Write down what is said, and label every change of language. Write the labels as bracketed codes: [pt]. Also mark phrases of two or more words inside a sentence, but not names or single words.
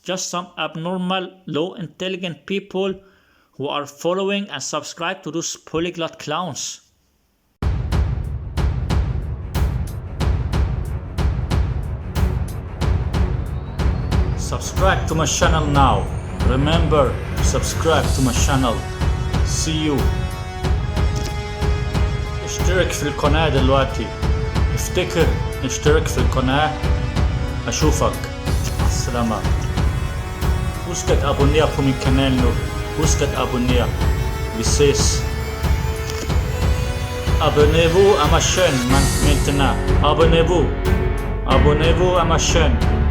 [en] just some abnormal, low intelligent people who are following and subscribe to those polyglot clowns. Subscribe to my channel now. Remember to subscribe to my channel. See you. [ar] اشترك في القناة دلوقتي. افتكر اشترك في القناة. أشوفك. السلامة. [da] Husk at abonnere på min kanal nu. Husk at abonnere. Vi ses. [fr] Abonnez-vous à ma chaîne maintenant. Abonnez-vous. Abonnez-vous à ma chaîne.